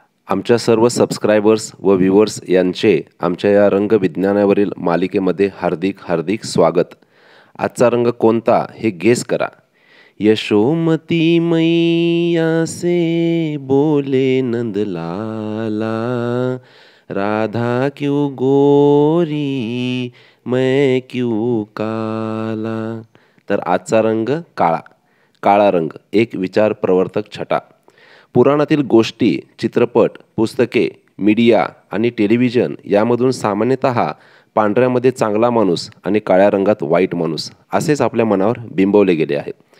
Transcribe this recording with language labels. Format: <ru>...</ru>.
<mr>आमच्या सर्व सबस्क्रायबर्स व व्ह्यूवर्स यांचे आमच्या या रंगविज्ञानावरील मालिकेमध्ये हार्दिक हार्दिक स्वागत. आजचा रंग कोणता हे गेस करा.</mr> <hi>यशोमती मैया से बोले नंदलाला, राधा क्यों गोरी मैं क्यों काला.</hi> <mr>तर आजचा रंग काळा. काळा रंग एक विचार प्रवर्तक छटा. पुराणातील गोष्टी, चित्रपट, पुस्तके, मीडिया आणि टेलिव्हिजन यामधून सामान्यतः पांढऱ्यामध्ये चांगला माणूस आणि काळ्या रंगात वाईट माणूस असेच आपल्या मनावर बिंबवले गेले आहे.</mr>